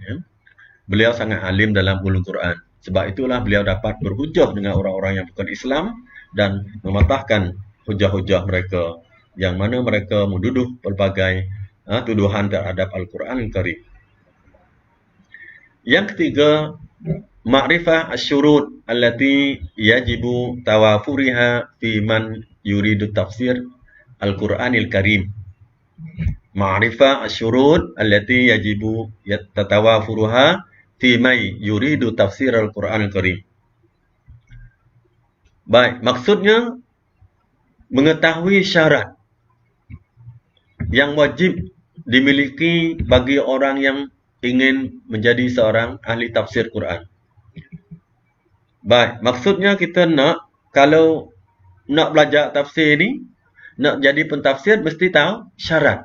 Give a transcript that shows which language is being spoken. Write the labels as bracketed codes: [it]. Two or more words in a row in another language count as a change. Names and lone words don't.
[ms] Beliau sangat alim dalam ulum Quran. Sebab itulah beliau dapat berhujah dengan orang-orang yang bukan Islam dan mematahkan hujah-hujah mereka, yang mana mereka menduduh pelbagai tuduhan terhadap Al-Quran Karim. [ar] Yang ketiga, معرفة الشروط التي يجب توافرها في من يريد تفسير القرآن الكريم. معرفة الشروط التي يجب تتوافرها في من يريد تفسير القرآن الكريم. [ms] Baik, maksudnya mengetahui syarat yang wajib dimiliki bagi orang yang ingin menjadi seorang ahli tafsir Quran. Baik, maksudnya kita kalau nak belajar tafsir ni, nak jadi pentafsir, mesti tahu syarat.